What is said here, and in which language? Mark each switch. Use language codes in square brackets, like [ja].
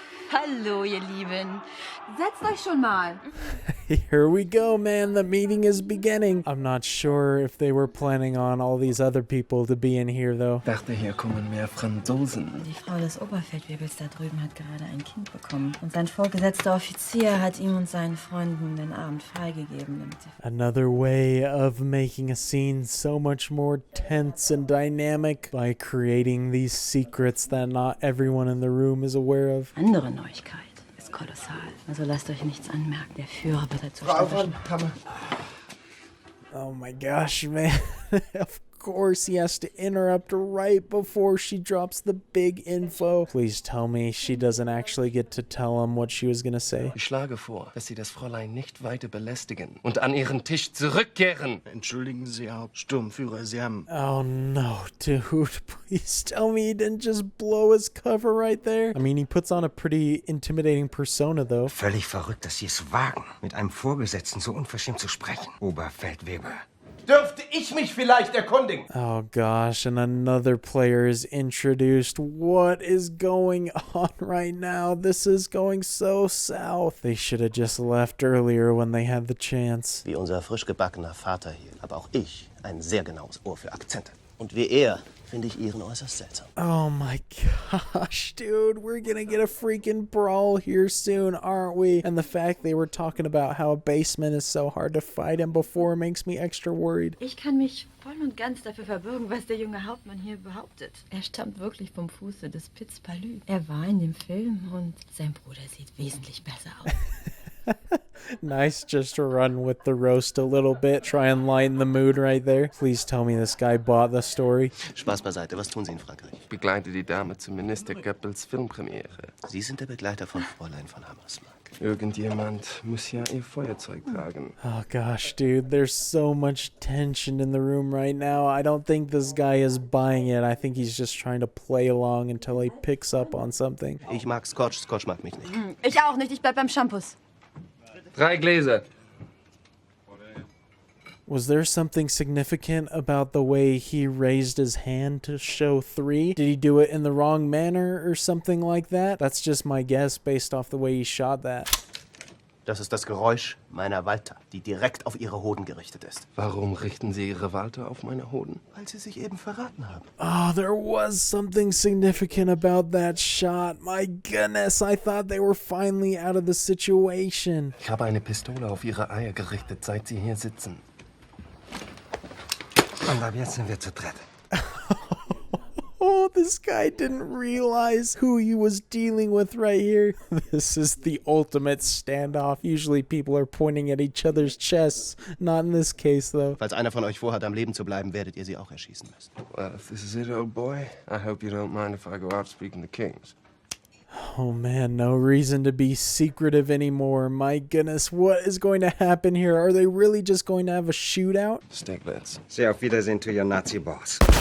[de] Hallo, ihr Lieben. Setzt euch schon mal. [en] Here we go, man. The meeting is beginning. I'm not sure if they were planning on all these other people to be in here, though. [de] Dachte, hier kommen mehr Franzosen. Die Frau des Oberfeldwebels da drüben hat gerade ein Kind bekommen. Und sein vorgesetzter Offizier hat ihm und seinen Freunden den Abend freigegeben. Damit [en] Another way of making a scene so much more tense and dynamic by creating these secrets that not everyone in the room is aware of. [de] Andere Neuigkeit. Kolossal. Also lasst euch nichts anmerken. Der Führer wird dazu [en] Oh my gosh, man. Of course he has to interrupt right before she drops the big info. Please tell me she doesn't actually get to tell him what she was gonna say. [de] Ich schlage vor, dass Sie das Fräulein nicht weiter belästigen und an Ihren Tisch zurückkehren. Entschuldigen Sie, Hauptsturmführer, Sie haben... [en] Oh no, dude. Please tell me he didn't just blow his cover right there. I mean, he puts on a pretty intimidating persona, though. [de] Völlig verrückt, dass Sie es wagen, mit einem Vorgesetzten so unverschämt zu sprechen, Oberfeldwebel. Dürfte ich mich vielleicht erkundigen? [en] Oh gosh, and another player is introduced. What is going on right now? This is going so south. They should have just left earlier when they had the chance. [de] Wie unser frisch gebackener Vater hier, habe auch ich ein sehr genaues Ohr für Akzente. Und wie er finde ich Ihren äußerst seltsam. [en] Oh my gosh, dude, we're gonna get a freaking brawl here soon, aren't we? And the fact they were talking about how a basement is so hard to fight in before makes me extra worried. [de] Ich kann mich voll und ganz dafür verbürgen, was der junge Hauptmann hier behauptet. Er stammt wirklich vom Fuße des Piz Palu. Er war in dem Film und sein Bruder sieht wesentlich besser aus. [en] Nice, just to run with the roast a little bit, try and lighten the mood right there. Please tell me this guy bought the story. [de] Spaß beiseite, was tun Sie in Frankreich? Ich begleite die Dame zu Minister Goebbels Filmpremiere. Sie sind der Begleiter von Fräulein von Hammersmark. Irgendjemand muss ja ihr Feuerzeug tragen. [en] Oh gosh, dude, there's so much tension in the room right now. I don't think this guy is buying it. I think he's just trying to play along until he picks up on something. [de] Ich mag Scotch, Scotch mag mich nicht. Ich auch nicht, ich bleib beim Shampoos. 3 Gläser. [en] Was there something significant about the way he raised his hand to show 3? Did he do it in the wrong manner or something like that? That's just my guess based off the way he shot that. [de] Das ist das Geräusch meiner Walter, die direkt auf Ihre Hoden gerichtet ist. Warum richten Sie Ihre Walter auf meine Hoden? Weil Sie sich eben verraten haben. [en] Oh, there was something significant about that shot. My goodness, I thought they were finally out of the situation. [de] Ich habe eine Pistole auf Ihre Eier gerichtet, seit Sie hier sitzen. Und ab jetzt sind wir zu dritt. [en] Oh, this guy didn't realize who he was dealing with right here. This is the ultimate standoff. Usually people are pointing at each other's chests. Not in this case, though. [de] Falls einer von euch vorhat, am Leben zu bleiben, werdet ihr sie auch erschießen müssen. [en] Well, if this is it, old boy, I hope you don't mind if I go out speaking to kings. Oh man, no reason to be secretive anymore. My goodness, what is going to happen here? Are they really just going to have a shootout? [de] Steglitz. [en] Say [de] auf Wiedersehen [en] to your Nazi boss.